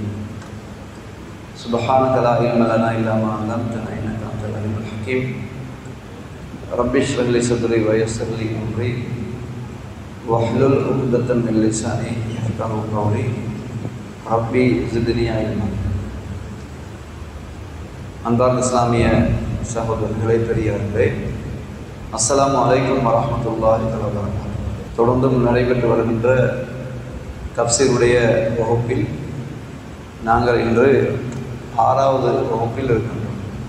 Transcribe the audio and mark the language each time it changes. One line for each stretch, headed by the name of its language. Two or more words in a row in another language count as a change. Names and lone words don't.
Arabic: سبحانك لا علم لنا إلا ما علمتنا إنك أنت العليم الحكيم. رب اشرح لي صدري و يسر لي أمري واحلل عقدة من لساني يفقهوا قولي. رب زدني علما.
Tamil: அன்பார்ந்த இஸ்லாமிய சகோதரர்களே, பெரியார்களே,
Arabic: السلام عليكم ورحمة الله وبركاته.
Tamil: தொடர்ந்தும் நடைபெற்று வருகின்ற தஃப்சீருடைய வகுப்பில் நாங்கள் இன்று 6வது வகுப்பில் இருக்கின்றோம்.